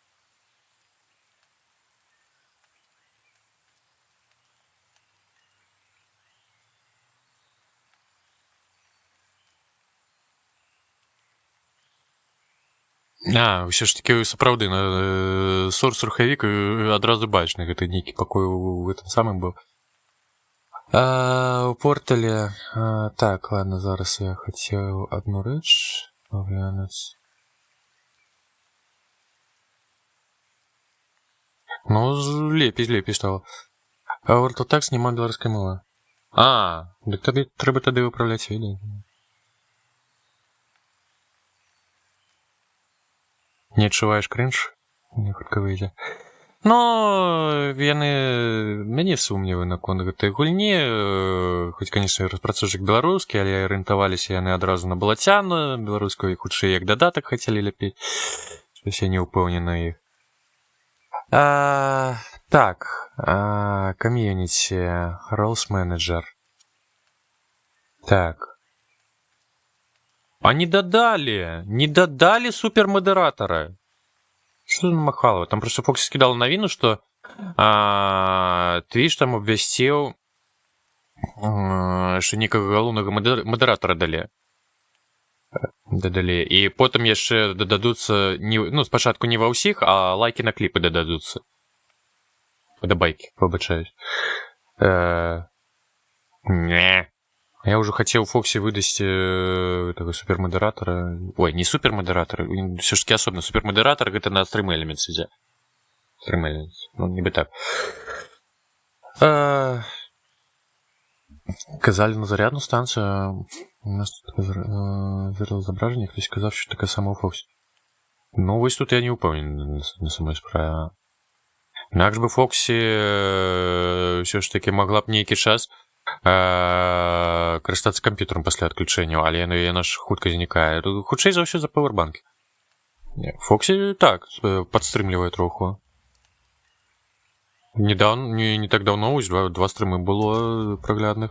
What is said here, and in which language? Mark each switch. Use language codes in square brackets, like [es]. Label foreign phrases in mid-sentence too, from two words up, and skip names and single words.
[be] Ўсё ж такі сапраўды сорс-рухавік адразу бачны, гэта нейкі пакой у гэтым самым быў. [ru] У портале... [be] Так, ладно, зараз я хацеў одну рэч паглянуць. Ну, лепей стало. World of Tanks нема беларускай мовы. Дык тады трэба тады выпраўляць відэо. Не адчуваеш крынж? Не хутка выйдзе. Но мяне сумневы наконт гэтай гульні, хоць, конечно, распрацоўшчык беларускі, але арыентаваліся яны адразу на балацяну, беларускую хутчэй як дадатак хацелі ляпіць. Щось я не ўпэўнены іх. Так, комьюнити, Roles Manager. Так. [uk] Не додали супермодератора. [ru] Что за Махалова? Там просто Фокси скидал новину, что Twitch там [be] обвясціў, што некага галоўнага мадэратара дадалі. І потым яшчэ дададуцца, ну, спачатку не ва ўсіх, а лайкі на кліпы дададуцца. Падабайкі, выбачаюсь. Не. Я ўжо хацеў Фоксі выдасць таго супермадэратара. Ой, не супермадэратар, ўсё ж такі асобны супермадэратар, гэта на Stream Elements ідзе. Stream Elements, ну, нібы так. Казалі на зарядную станцію. [uk] У нас тут зображення, хтось казав, що таке саме у Фоксі. Ну, ось тут я не упевнений на самой справі. Інакш би Фоксі все ж таки могла б [be] нейкі час карыстацца камп'ютарам пасля адключэння, але яна ж хутка знікае. Хутчэй за ўсё за пауэрбанкі. Фоксі так падстрымлівае троху. Не так давно ось два стрымы было праглядных.